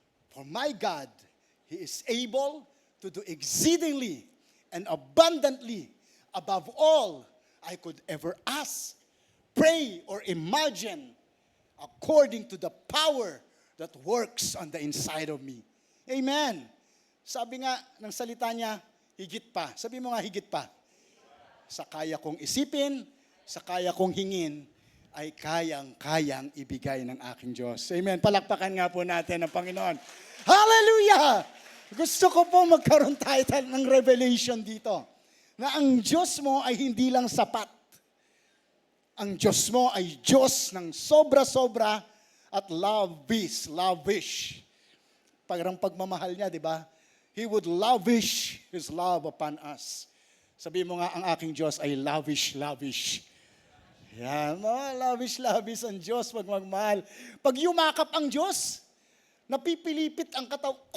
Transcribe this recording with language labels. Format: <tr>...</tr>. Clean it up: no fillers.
<en>For my God, He is able to do exceedingly and abundantly above all I could ever ask, pray, or imagine, according to the power that works on the inside of me. Amen.</en> <tl>Sabi nga ng salita niya, higit pa. Sabi mo nga, higit pa. Sa kaya kong isipin, sa kaya kong hingin, ay kayang-kayang ibigay ng aking Diyos. Amen. Palakpakan nga po natin ang Panginoon. Hallelujah! Gusto ko po magkaroon tayo ng revelation dito. Na ang Diyos mo ay hindi lang sapat. Ang Diyos mo ay Diyos ng sobra-sobra at lavish. Parang pagmamahal niya, di ba?</tl> <en>He would lavish His love upon us.</en> <tl>Sabi mo nga, ang aking Diyos ay lavish. Yan, lavish ang Diyos pag magmahal. Pag yumakap ang Diyos, napipilipit ang kataw.</tl>